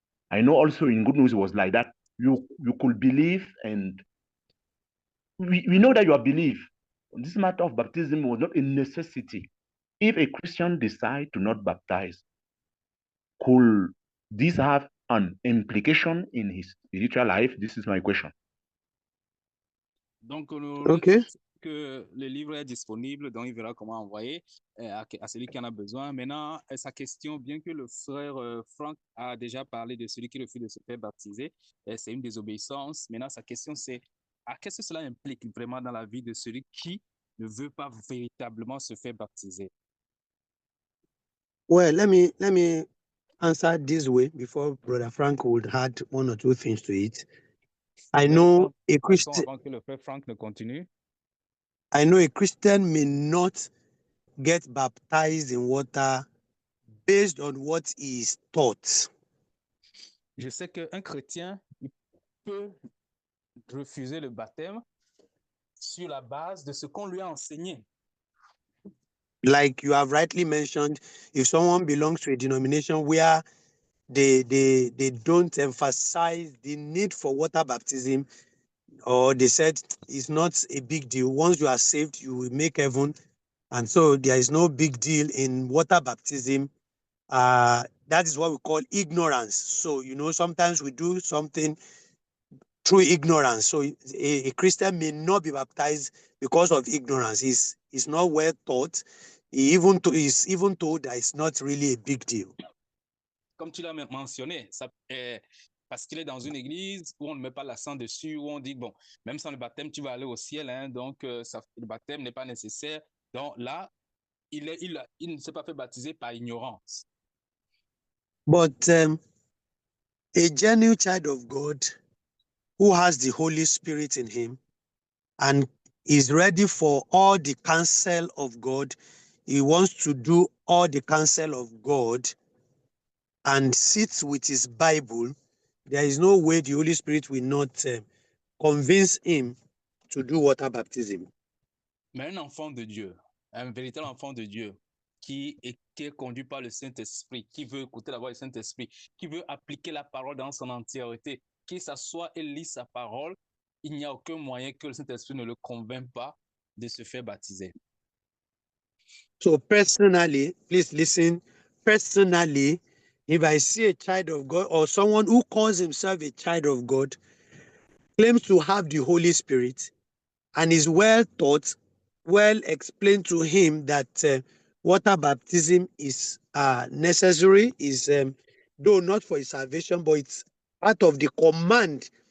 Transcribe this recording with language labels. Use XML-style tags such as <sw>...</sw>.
<en>I know also in Good News it was like that. You could believe, and we know that you are believe. This matter of baptism was not a necessity. If a Christian decide to not baptize, could this have an implication in his spiritual life? This is my question.</en> <fr>Donc,</fr> <en>Okay.</en> <fr>que le livre est disponible, donc il verra comment envoyer à celui qui en a besoin. Maintenant, sa question, bien que le frère Frank a déjà parlé de celui qui refuse de se faire baptiser, c'est une désobéissance. Maintenant, sa question, c'est qu'est-ce que cela implique vraiment dans la vie de celui qui ne veut pas véritablement se faire baptiser?</fr> <en>Well, let me answer this way before Brother Frank would add one or two things to it. I know a Christian.</en> <fr>Avant que le frère Frank ne continue.</fr> <en>I know a Christian may not get baptized in water based on what he is taught.</en> <fr>Je sais qu'un chrétien il peut refuser le baptême sur la base de ce qu'on lui a enseigné.</fr> <en>Like you have rightly mentioned, if someone belongs to a denomination where they don't emphasize the need for water baptism, or they said it's not a big deal. Once you are saved, you will make heaven. And so there is no big deal in water baptism. That is what we call ignorance. So, sometimes we do something through ignorance. So a Christian may not be baptized because of ignorance. He's not well taught. He's even told that it's not really a big deal.</en> <fr>Comme tu l'as mentionné, parce qu'il est dans une église où on ne met pas l'accent dessus, où on dit, bon, même sans le baptême, tu vas aller au ciel, hein, donc le baptême n'est pas nécessaire. Donc là, il ne s'est pas fait baptiser par ignorance.</fr> <en>But a genuine child of God who has the Holy Spirit in him and is ready for all the counsel of God, he wants to do all the counsel of God and sits with his Bible, there is no way the Holy Spirit will not convince him to do water baptism.</en> <fr>Mais un enfant de Dieu, un véritable enfant de Dieu, qui est conduit par le Saint-Esprit, qui veut écouter la voix du Saint-Esprit, qui veut appliquer la parole dans son entièreté, qui s'assoit et lit sa parole, il n'y a aucun moyen que le Saint-Esprit ne le convainc pas de se faire baptiser.</fr> <en>So personally, please listen, personally, if I see a child of God or someone who calls himself a child of God, claims to have the Holy Spirit, and is well taught, well explained to him that water baptism is necessary, is though not for his salvation, but it's part of the command.</en>